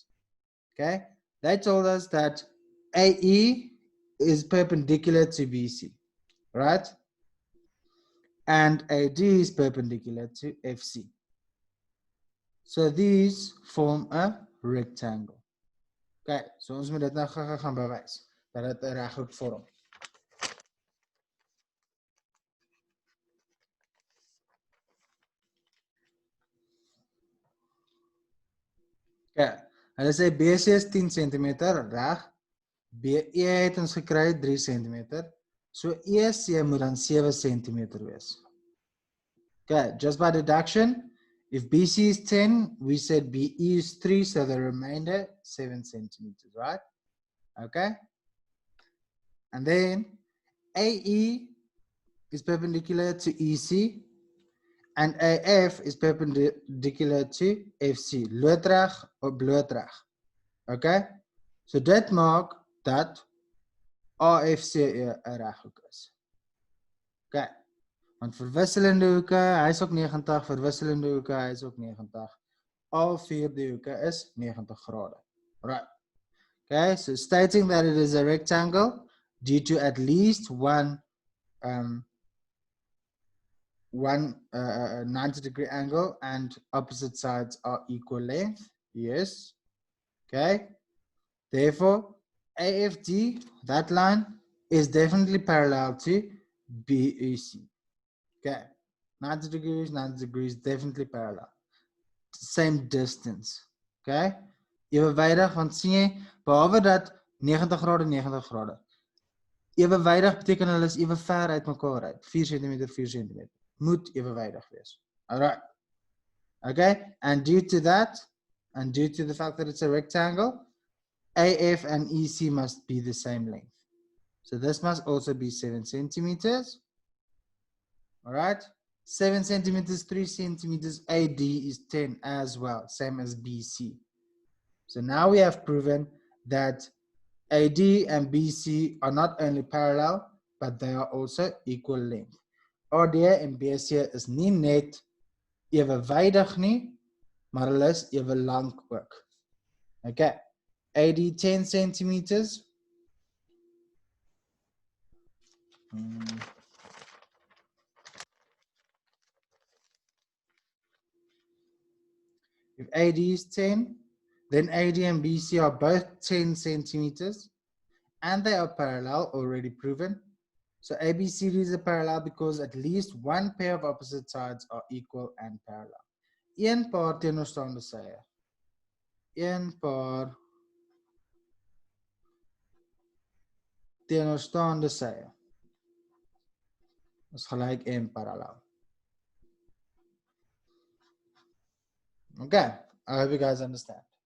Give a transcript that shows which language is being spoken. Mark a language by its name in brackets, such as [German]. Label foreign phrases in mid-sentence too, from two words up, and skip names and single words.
[English] Okay, they told us that AE is perpendicular to BC, right? And AD is perpendicular to FC. So these form a rectangle. [Afrikaans] Okay, so ons moet dit nou gaan bewys dat dit 'n reghoek vorm. Okay, hulle sê BC is 10 cm reg. BE het ons gekry 3 cm. So EC moet dan 7 cm wees. [English] Okay, just by deduction, if BC is 10, we said BE is 3, so the remainder 7 centimeters, right? Okay. And then AE is perpendicular to EC and AF is perpendicular to FC, [Afrikaans] loodreg of bloodreg. [English] Okay? [Afrikaans] So dit maak dat AFCE 'n reghoek is. [English] Okay. [Afrikaans] Want verwisselende hoeke, hy is ook 90, verwisselende hoeke, hy is ook 90. Al vier die hoeke is 90 grade. [English] Right. Okay, so stating that it is a rectangle due to at least one 90-degree angle and opposite sides are equal length. Yes. Okay. Therefore, AFD, that line, is definitely parallel to BEC. Okay. 90 degrees, definitely parallel. Same distance. Okay. [Afrikaans] Evenwydig, want sien jy, behalwe dat 90 grade, 90 grade. Evenwydig beteken hulle is even ver uit mekaar uit. 4 cm, 4 cm. Moet evenwydig wees. [English] Alright. Okay, and due to that, and due to the fact that it's a rectangle, AF and EC must be the same length. So this must also be 7 centimeters. Alright. 7 centimeters, 3 centimeters, AD is 10 as well, same as BC. So now we have proven that AD and BC are not only parallel, but they are also equal length. [Afrikaans] AD en BC is nie net evenwydig nie, maar hulle is even lang ook. [English] Okay, AD 10 centimeters. If AD is 10, then AD and BC are both 10 centimeters, and they are parallel, already proven. So ABCD are parallel because at least one pair of opposite sides are equal and parallel. [Afrikaans] Een paar teenoorstaande sye. Een paar teenoorstaande sye is gelyk en parallel. [English] Okay, I hope you guys understand.